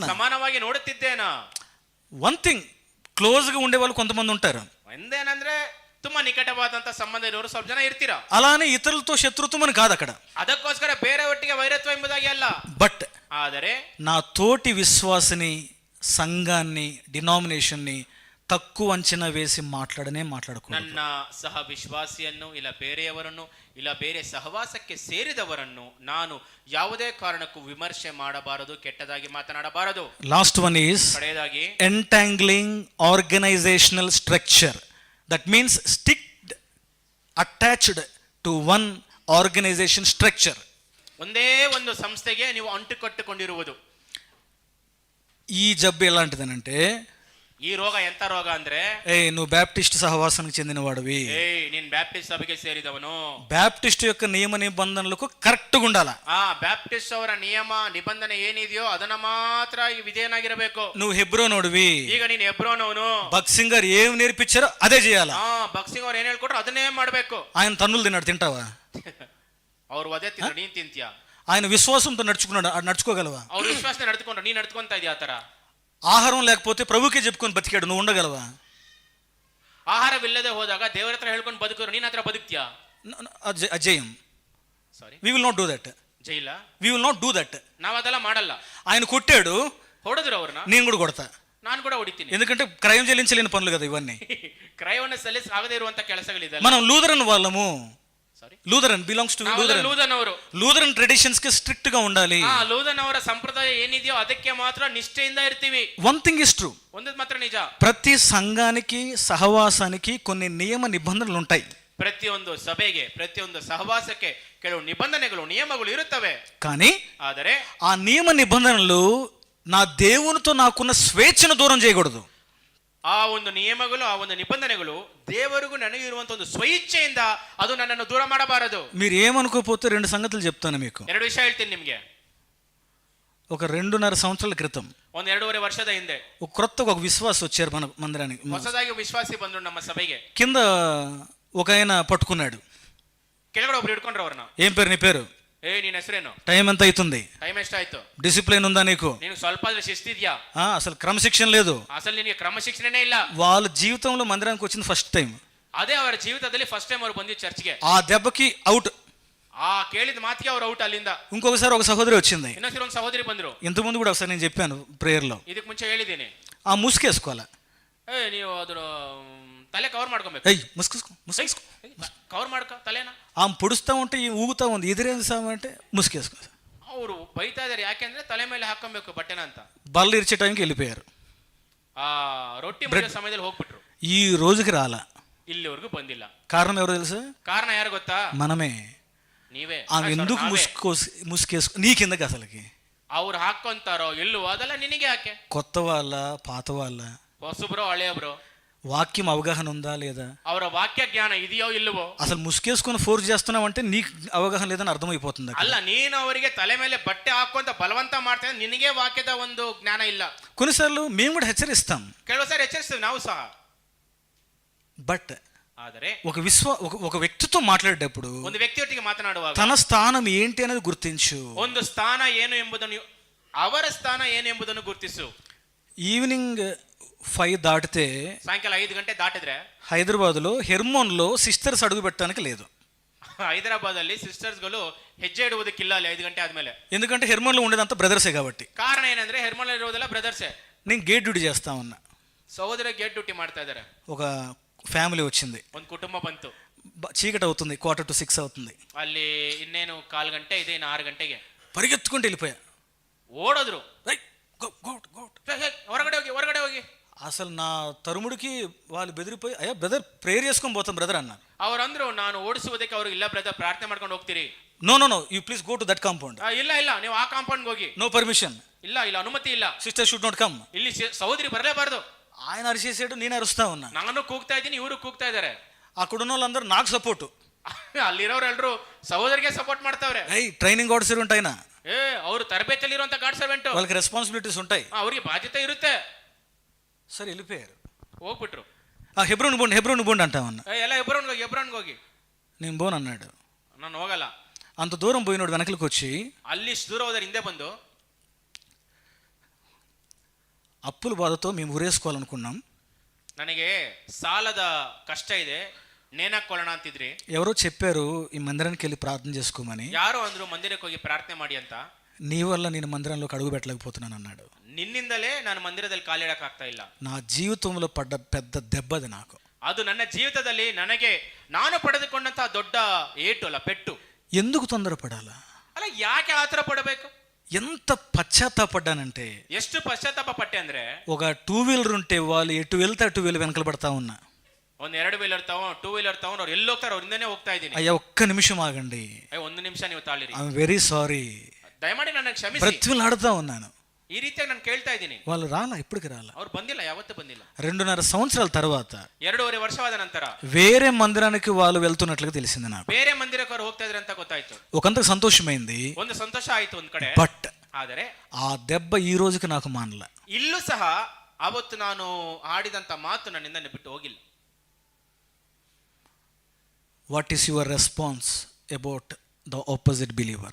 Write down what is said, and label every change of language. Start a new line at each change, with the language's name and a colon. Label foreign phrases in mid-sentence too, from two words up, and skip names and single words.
Kannada: ಸಮಾನವಾಗಿ ನೋಡುತ್ತಿದ್ದೇನಾ?
English: one thing,
Telugu: క్లోజ్గా ఉండే వాళ్ళు కొంతమంది ఉంటారు.
Kannada: ಒಂದೇನಂದ್ರೆ ತುಂಬಾ ನಿಕಟವಾದಂತ ಸಂಬಂಧ ಇರೋರು ಸ್ವಲ್ಪ ಜನ ಇರ್ತೀರಾ.
Telugu: అలానే ఇతరులతో శత్రుత్వం అని కాదు అక్కడ.
Kannada: ಅದಕ್ಕೋಸ್ಕರ ಬೇರೆ ಒಟ್ಟಿಗೆ ವೈರತ್ವ ಎಂಬುದಾಗಿ ಅಲ್ಲ.
Telugu: బట్
Kannada: ಆದರೆ
Telugu: నా తోటి విశ్వాసిని, సంఘాన్ని, డినామినేషన్ని తక్కువ అంచనా వేసి మాట్లాడకూడదు.
Kannada: ನನ್ನ ಸಹ ವಿಶ್ವಾಸಿಯನ್ನು ಇಲ್ಲ ಬೇರೆಯವರನ್ನು ಇಲ್ಲ ಬೇರೆ ಸಹವಾಸಕ್ಕೆ ಸೇರಿದವರನ್ನು ನಾನು ಯಾವುದೇ ಕಾರಣಕ್ಕೂ ವಿಮರ್ಶೆ ಮಾಡಬಾರದು, ಕೆಟ್ಟದಾಗಿ ಮಾತನಾಡಬಾರದು.
English: last one is
Kannada: ಕಡೆಯದಾಗಿ
English: entangling organizational structure. that means sticked, attached to one organization structure.
Kannada: ಒಂದೇ ಒಂದು ಸಂಸ್ಥೆಗೆ ನೀವು ಅಂಟುಕಟ್ಟುಕೊಂಡಿರುವುದು.
Telugu: ఈ జబ్బు ఎలాంటిదనంటే,
Kannada: ఈ ರೋಗ ಎಂತ ರೋಗ ಅಂದ್ರೆ,
Telugu: నువ్వు బ్యాప్టిస్ట్ సహవాసానికి చెందిన వాడివి,
Kannada: ನೀನ್ ಬ್ಯಾಪ್ಟಿಸ್ಟ್ ಸಭೆಗೆ ಸೇರಿದವನು,
Telugu: బ్యాప్టిస్ట్ యొక్క నియమ నిబంధనలకు కరెక్ట్గా ఉండాలా.
Kannada: ಬ್ಯಾಪ್ಟಿಸ್ಟ್ ಅವರ ನಿಯಮ ನಿಬಂಧನೆ ಏನಿದೆಯೋ ಅದನ್ನ ಮಾತ್ರ ವಿಧೇಯನಾಗಿರಬೇಕು.
Telugu: నువ్వు హెబ్రోనోడివి,
Kannada: ಈಗ ನೀನ್ ಹೆಬ್ರೋನವನು,
Telugu: భక్సింగ్ గారు ఏం నేర్పించారో అదే చేయాలా.
Kannada: ಭಕ್ಸಿಂಗ್ ಅವ್ರು ಏನ್ ಹೇಳ್ಕೊಟ್ರು ಅದನ್ನೇ ಮಾಡ್ಬೇಕು.
Telugu: ఆయన తన్నులు తిన్నాడు, తింటావా?
Kannada: ಅವ್ರು ಅದೇ ತಿಂದ್ರು, ನೀನ್ ತಿಂತೀಯಾ?
Telugu: ఆయన విశ్వాసంతో నడుచుకోగలవా?
Kannada: ಅವ್ರ ವಿಶ್ವಾಸ ನಡ್ಕೊಂಡ್ರು, ನೀನ್ ನಡ್ಕೊಂತ ಇದೀಯ ಆತರ.
Telugu: ఆహారం లేకపోతే ప్రభుకే చెప్పుకొని బతికాడు, నువ్వు ఉండగలవా?
Kannada: ಆಹಾರವಿಲ್ಲದೆ ಹೋದಾಗ ದೇವರ ಹತ್ರ ಹೇಳ್ಕೊಂಡು ಬದುಕಿದ್ರು, ನೀನ್ ಹತ್ರ ಬದುಕ್ತಿಯಾ?
Telugu: అజయం.
Kannada: ಸಾರಿ,
English: we will not do that.
Kannada: ಜೈಲ,
English: we will not do that.
Kannada: ನಾವ್ ಅದೆಲ್ಲ ಮಾಡಲ್ಲ.
Telugu: ఆయన కొట్టాడు,
Kannada: ಹೊಡೆದ್ರು ಅವ್ರನ್ನ,
Telugu: నేను కూడా కొడతా.
Kannada: ನಾನು ಕೂಡ ಹೊಡಿತೀನಿ.
Telugu: ఎందుకంటే క్రయం చెల్లించలేని పనులు కదా ఇవన్నీ.
Kannada: ಕ್ರಯವನ್ನು ಸಲ್ಲಿಸ ಆಗದೆ ಇರುವಂತ ಕೆಲಸಗಳಿದೆ.
Telugu: మనం లూథరన్ వాళ్ళము.
Kannada: ಸಾರಿ,
English: Lutheran belongs to
Kannada: ಲೂಥರನ್ ಅವರು.
Telugu: లూథరన్ ట్రెడిషన్స్ కి స్ట్రిక్ట్ గా ఉండాలి.
Kannada: ಲೂಥರನ್ ಅವರ ಸಂಪ್ರದಾಯ ಏನಿದೆಯೋ ಅದಕ್ಕೆ ಮಾತ್ರ ನಿಷ್ಠೆಯಿಂದ ಇರ್ತೀವಿ.
English: one thing is true,
Kannada: ಒಂದು ಮಾತ್ರ ನಿಜ,
Telugu: ప్రతి సంఘానికి, సహవాసానికి కొన్ని నియమ నిబంధనలు ఉంటాయి.
Kannada: ಪ್ರತಿಯೊಂದು ಸಭೆಗೆ, ಪ್ರತಿಯೊಂದು ಸಹವಾಸಕ್ಕೆ ಕೆಲವು ನಿಬಂಧನೆಗಳು, ನಿಯಮಗಳು ಇರುತ್ತವೆ.
Telugu: కానీ
Kannada: ಆದರೆ
Telugu: ఆ నియమ నిబంధనలు నా దేవునితో నాకున్న స్వేచ్ఛను దూరం చేయకూడదు.
Kannada: ಆ ಒಂದು ನಿಯಮಗಳು, ಆ ಒಂದು ನಿಬಂಧನೆಗಳು ದೇವರಿಗೂ ನನಗೆ ಇರುವಂತ ಒಂದು ಸ್ವಇಚ್ಛೆಯಿಂದ ಅದು ನನ್ನನ್ನು ದೂರ ಮಾಡಬಾರದು.
Telugu: మీరు ఏమనుకోపోతే రెండు సంగతులు చెప్తాను మీకు.
Kannada: ಎರಡು ವಿಷಯ ಹೇಳ್ತೀನಿ ನಿಮ್ಗೆ.
Telugu: ఒక 2.5 సంవత్సరాల క్రితం,
Kannada: ಒಂದು 2.5 ವರ್ಷದ ಹಿಂದೆ
Telugu: కొత్తగా ఒక విశ్వాసం వచ్చారు మన మందిరానికి.
Kannada: ಹೊಸದಾಗಿ ವಿಶ್ವಾಸಿ ಬಂದ್ರು ನಮ್ಮ ಸಭೆಗೆ.
Telugu: కింద ఒక ఆయన పట్టుకున్నాడు.
Kannada: ಕೆಳಗಡೆ ಒಬ್ರು ಹಿಡ್ಕೊಂಡ್ರು ಅವ್ರನ್ನ.
Telugu: ఏం పేరు నీ పేరు?
Kannada: ನಿನ್ ಹೆಸರೇನು?
Telugu: టైం ఎంత అవుతుంది?
Kannada: ಟೈಮ್ ಎಷ್ಟಾಯ್ತು?
Telugu: డిసిప్లిన్ ఉందా నీకు?
Kannada: ನೀನು ಸ್ವಲ್ಪ ಆದ್ರೆ ಶಿಸ್ತಿದ್ಯಾ?
Telugu: అసలు క్రమశిక్షణ లేదు.
Kannada: ಅಸలు ನಿನಗೆ ಕ್ರಮಶಿಕ್ಷಣೆನೇ ಇಲ್ಲ.
Telugu: వాళ్ళ జీవితంలో మందిరానికి వచ్చింది
English: first time.
Kannada: ಅದೇ ಅವರ ಜೀವಿತದಲ್ಲಿ
English: first time
Kannada: ಅವ್ರು ಬಂದಿದ್ದು ಚರ್ಚ್ಗೆ.
Telugu: ఆ దెబ్బకి అవుట్.
Kannada: ಆ ಕೇಳಿದ ಮಾತಿಗೆ ಅವ್ರು ಔಟ್ ಅಲ್ಲಿಂದ.
Telugu: ఇంకొకసారి ఒక సహోదరి వచ్చింది.
Kannada: ಇನ್ನೊಂದ್ಸರಿ ಒಂದು ಸಹೋದರಿ ಬಂದ್ರು.
Telugu: ఇంతకుముందు కూడా ఒకసారి నేను చెప్పాను ప్రేయర్ లో.
Kannada: ಇದಕ್ಕೆ ಮುಂಚೆ ಹೇಳಿದ್ದೀನಿ.
Telugu: ఆ ముసుకేసుకోవాలా,
Kannada: ನೀವು ಅದ್ರ ತಲೆ ಕವರ್ ಮಾಡ್ಕೊಬೇಕು. ಕವರ್ ಮಾಡ್ಕೊ ತಲೆನ.
Telugu: ఆమె పొడుస్తూ ఉంటే ఊగుతా ఉంది, ఎదురేది సామంటే ముసుకేసుకో.
Kannada: ಅವರು ಬೈತಾ ಇದಾರೆ, ಯಾಕೆಂದ್ರೆ ತಲೆ ಮೇಲೆ ಹಾಕೊಬೇಕು ಬಟ್ಟೆನ ಅಂತ.
Telugu: బల్ల ఇరిచే టైంకి వెళ్ళిపోయారు.
Kannada: ಆ ರೊಟ್ಟಿ ಮುರಿಯೋ ಸಮಯದಲ್ಲಿ ಹೋಗ್ಬಿಟ್ರು.
Telugu: ఈ రోజుకి రాలా.
Kannada: ಇಲ್ಲಿವರೆಗೂ ಬಂದಿಲ್ಲ.
Telugu: కారణం ఎవరో తెలుసా?
Kannada: ಕಾರಣ ಯಾರು ಗೊತ್ತಾ?
Telugu: మనమే.
Kannada: ನೀವೇ.
Telugu: ఆమె ఎందుకు ముసుకేసుకో నీకెందుకు అసలుకి?
Kannada: ಅವ್ರು ಹಾಕೊಂತಾರೋ ಇಲ್ಲವೋ ಅದೆಲ್ಲ ನಿನಗೆ ಯಾಕೆ?
Telugu: కొత్త వాళ్ళ, పాత వాళ్ళ,
Kannada: ಹೊಸಬ್ರೋ ಹಳೆಯಬ್ರೋ,
Telugu: వాక్యం అవగాహన ఉందా లేదా?
Kannada: ಅವರ ವಾಕ್ಯ ಜ್ಞಾನ ಇದೆಯೋ ಇಲ್ಲವೋ?
Telugu: అసలు ముసుకేసుకొని ఫోర్స్ చేస్తున్నావు అంటే నీకు అవగాహన లేదని అర్థమైపోతుంది అక్కడ.
Kannada: ಅಲ್ಲ, ನೀನು ಅವರಿಗೆ ತಲೆ ಮೇಲೆ ಬಟ್ಟೆ ಹಾಕುವಂತ ಬಲವಂತ ಮಾಡ್ತಾ ಇದ್ರೆ ನಿನಗೆ ವಾಕ್ಯದ ಒಂದು ಜ್ಞಾನ ಇಲ್ಲ.
Telugu: కొన్నిసార్లు మేము కూడా హెచ్చరిస్తాం,
Kannada: ಕೆಲವು ಸಾರಿ ಎಚ್ಚರಿಸ್ತೀವಿ ನಾವು ಸಹ.
Telugu: బట్
Kannada: ಆದರೆ
Telugu: ఒక వ్యక్తితో మాట్లాడేటప్పుడు
Kannada: ಒಂದು ವ್ಯಕ್ತಿಯೊಟ್ಟಿಗೆ ಮಾತನಾಡುವಾಗ
Telugu: తన స్థానం ఏంటి అనేది గుర్తించు.
Kannada: ಒಂದು ಸ್ಥಾನ ಏನು ಎಂಬುದನ್ನು, ಅವರ ಸ್ಥಾನ ಏನು ಎಂಬುದನ್ನು ಗುರುತಿಸು.
Telugu: ఈవినింగ్ 5 దాటితే
Kannada: ಸಾಯಂಕಾಲ 5 ಗಂಟೆ ದಾಟಿದ್ರೆ
Telugu: హైదరాబాద్లో హెర్మోన్లో సిస్టర్స్ అడుగు పెట్టడానికి లేదు.
Kannada: ಹೈದರಾಬಾದ್ ಅಲ್ಲಿ ಸಿಸ್ಟರ್ಸ್ ಗಳು ಹೆಜ್ಜೆ ಇಡುವುದಕ್ಕಿಲ್ಲ ಅಲ್ಲಿ 5 ಗಂಟೆ ಆದ್ಮೇಲೆ.
Telugu: ఎందుకంటే హెర్మోన్లో ఉండేదంతా బ్రదర్సే కాబట్టి.
Kannada: ಕಾರಣ ಏನಂದ್ರೆ ಹೆರ್ಮೋನ್ ಇರೋದೆಲ್ಲ ಬ್ರದರ್ಸೇ.
Telugu: నేను
English: gate duty
Telugu: చేస్తా ఉన్నా.
Kannada: సహోదర
English: gate duty
Kannada: ಮಾಡ್ತಾ ಇದ್ದಾರೆ.
Telugu: ఒక ఫ్యామిలీ వచ్చింది,
Kannada: ಒಂದು ಕುಟುಂಬ ಬಂತು.
Telugu: చీకటి అవుతుంది, 5:45 అవుతుంది.
Kannada: ಅಲ್ಲಿ ಇನ್ನೇನು 4 ಗಂಟೆ ಇದೆ, ಇನ್ನು 6 ಗಂಟೆಗೆ
Telugu: పరిగెత్తుకుంటూ వెళ్ళిపోయా.
Kannada: ಓಡೋದ್ರು. ಹೊರಗಡೆ ಹೋಗಿ, ಹೊರಗಡೆ ಹೋಗಿ.
Telugu: అసలు నా తరుముడికి వాళ్ళు బెదిరిపోయి, అయ్యా బ్రదర్ ప్రేయర్ చేసుకొని పోతాం బ్రదర్ అన్నారు.
Kannada: ಅವರಂದ್ರು ನಾನು ಓಡಿಸುವುದಕ್ಕೆ ಅವ್ರಿಗೆ ಇಲ್ಲ ಬ್ರದರ್, ಪ್ರಾರ್ಥನೆ ಮಾಡ್ಕೊಂಡು ಹೋಗ್ತೀರಿ.
English: no you please go to that compound.
Kannada: ಇಲ್ಲ ಇಲ್ಲ, ನೀವು ಆ ಕಾಂಪೌಂಡ್ ಹೋಗಿ.
English: no permission.
Kannada: ಇಲ್ಲ ಇಲ್ಲ, ಅನುಮತಿ ಇಲ್ಲ.
English: sister should not come.
Kannada: ಇಲ್ಲಿ ಸಹೋದರಿ ಬರಲೇಬಾರದು.
Telugu: ఆయన అరిచేసాడు, నేను అరుస్తా ఉన్నా.
Kannada: ನಾನು ಕೂಗ್ತಾ ಇದ್ದೀನಿ, ಇವರು ಕೂಗ್ತಾ ಇದ್ದಾರೆ.
Telugu: అక్కడున్న వాళ్ళందరూ నాకు సపోర్టు.
Kannada: ಅಲ್ಲಿರೋರೆಲ್ಲರೂ ಸಹೋದರಿಗೆ ಸಪೋರ್ಟ್ ಮಾಡ್ತಾವ್ರೆ.
English: training orders
Telugu: ఉంటాయి,
Kannada: ಅವರು ತರಬೇತಿಯಲ್ಲಿ ಇರುವಂತ
English: guard servant,
Telugu: వాళ్ళకి రెస్పాన్సిబిలిటీస్ ఉంటాయి,
Kannada: ಅವ್ರಿಗೆ ಬಾಧ್ಯತೆ ಇರುತ್ತೆ.
Telugu: సరే వెళ్ళిపోయారు,
Kannada: ಹೋಗ್ಬಿಟ್ರು.
Telugu: హెబ్రోన్ బోండి అంటామన్నా.
Kannada: ಎಲ್ಲ ಹೆಬ್ರೋನ್ಗೆ ಹೋಗಿ.
Telugu: నేను బోన్ అన్నాడు.
Kannada: ನಾನು ಹೋಗಲ್ಲ.
Telugu: అంత దూరం పోయినోడు వెనకలికి వచ్చి,
Kannada: ಅಲ್ಲಿ ದೂರ ಹೋದ್ರೆ ಹಿಂದೆ ಬಂದು,
Telugu: అప్పుల బాధతో మేము ఊరేసుకోవాలనుకున్నాం,
Kannada: ನನಗೆ సాలದ కష్ట ಇದೆ, ನೇಣಾಕೊಳ್ಳೋಣ ಅಂತಿದ್ರಿ.
Telugu: ఎవరో చెప్పారు ఈ మందిరానికి వెళ్ళి ప్రార్థన చేసుకోమని.
Kannada: ಯಾರೋ ಅಂದ್ರು ಮಂದಿರಕ್ಕೆ ಹೋಗಿ ಪ್ರಾರ್ಥನೆ ಮಾಡಿ ಅಂತ.
Telugu: నీ వల్ల నేను మందిరంలోకి అడుగు పెట్టలేకపోతున్నాను అన్నాడు.
Kannada: ನಿನ್ನಿಂದಲೇ ನಾನು ಮಂದಿರದಲ್ಲಿ ಕಾಲಿಡಕ್ ಆಗ್ತಾ ಇಲ್ಲ.
Telugu: నా జీవితంలో పడ్డ పెద్ద దెబ్బది నాకు.
Kannada: ಅದು ನನ್ನ ಜೀವಿತದಲ್ಲಿ ನನಗೆ ನಾನು ಪಡೆದುಕೊಂಡಂತಹ ದೊಡ್ಡ ಏಟು ಅಲ್ಲ, ಪೆಟ್ಟು.
Telugu: ఎందుకు తొందరపడాలా?
Kannada: ಅಲ್ಲ, ಯಾಕೆ ಆತರ ಪಡಬೇಕು?
Telugu: ఎంత పశ్చాత్తాపడ్డానంటే,
Kannada: ಎಷ್ಟು ಪಶ್ಚಾತ್ತಾಪ ಪಟ್ಟೆ ಅಂದ್ರೆ,
Telugu: ఒక 2 వీలర్ ఉంటే వాళ్ళు ఎటు వెళ్తే అటు వెళ్ళి వెనకలు పడతా ఉన్నా.
Kannada: ಒಂದು 2 ವೀಲರ್ ತಗೊಂಡು 2 ವೀಲರ್ ತಗೊಂಡು ಅವ್ರು ಎಲ್ಲಿ ಹೋಗ್ತಾರೆ ಅವ್ರಿಂದನೇ ಹೋಗ್ತಾ ಇದ್ದೀನಿ.
Telugu: అయ్యా ఒక్క నిమిషం ఆగండి,
Kannada: ಒಂದು ನಿಮಿಷ ನೀವು ತಾಳಿರಿ,
English: I'm very sorry,
Kannada: ದಯಮಾಡಿ ನನ್ನ ಕ್ಷಮಿಸಿ.
Telugu: బ్రతిమలాడుతా ఉన్నాను.
Kannada: ಈ ರೀತಿಯಾಗಿ ನಾನು ಕೇಳ್ತಾ ಇದ್ದೀನಿ.
Telugu: వాళ్ళు రాలా, ఇప్పటికి రాలా.
Kannada: ಅವ್ರು ಬಂದಿಲ್ಲ, ಯಾವತ್ತೂ ಬಂದಿಲ್ಲ.
Telugu: 2.5 సంవత్సరాల తర్వాత
Kannada: 2.5 ವರ್ಷವಾದ ನಂತರ
Telugu: వేరే మందిరానికి వాళ్ళు వెళ్తున్నట్లుగా తెలిసింది నాకు.
Kannada: ಬೇರೆ ಮಂದಿರಕ್ಕೆ ಅವ್ರು ಹೋಗ್ತಾ ಇದ್ರೆ ಅಂತ ಗೊತ್ತಾಯ್ತು.
Telugu: ఒకంతకు సంతోషమైంది,
Kannada: ಒಂದು ಸಂತೋಷ ಆಯ್ತು ಒಂದ್ ಕಡೆ.
Telugu: బట్
Kannada: ಆದರೆ
Telugu: ఆ దెబ్బ ఈ రోజుకి నాకు మానల.
Kannada: ಇಲ್ಲೂ ಸಹ ಅವತ್ತು ನಾನು ಆಡಿದಂತ ಮಾತು ನನ್ನಿಂದ ಬಿಟ್ಟು ಹೋಗಿಲ್ಲ.
English: what is your response about the opposite believer?